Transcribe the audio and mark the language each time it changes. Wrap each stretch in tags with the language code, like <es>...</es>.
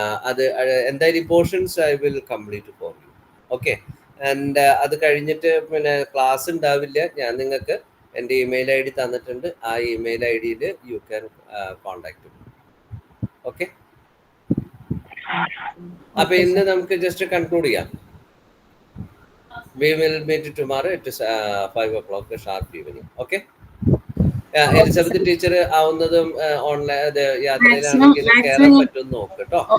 <ml>അത് എന്തായാലും portions</ml> <en>I will complete for you.</en> <ml>Okay, and അത് കഴിഞ്ഞിട്ട് പിന്നെ ക്ലാസ് ഉണ്ടാവില്ല. ഞാൻ നിങ്ങൾക്ക് എൻ്റെ ഇമെയിൽ ഐ ഡി തന്നിട്ടുണ്ട്. ആ ഇമെയിൽ ഐ ഡിയിൽ</ml> <en>You can contact.</en> <ml>ഓക്കെ, അപ്പൊ ഇന്ന് നമുക്ക് ജസ്റ്റ് കൺക്ലൂഡ് ചെയ്യാം.</ml> <en>We will meet tomorrow at 5 o'clock sharp evening. Okay.</en> <ml>Elizabeth teacher ആവുന്നതും online യാത്രയിലാണെങ്കിൽ കയറാൻ പറ്റുമെന്ന് നോക്കട്ടോ.</ml>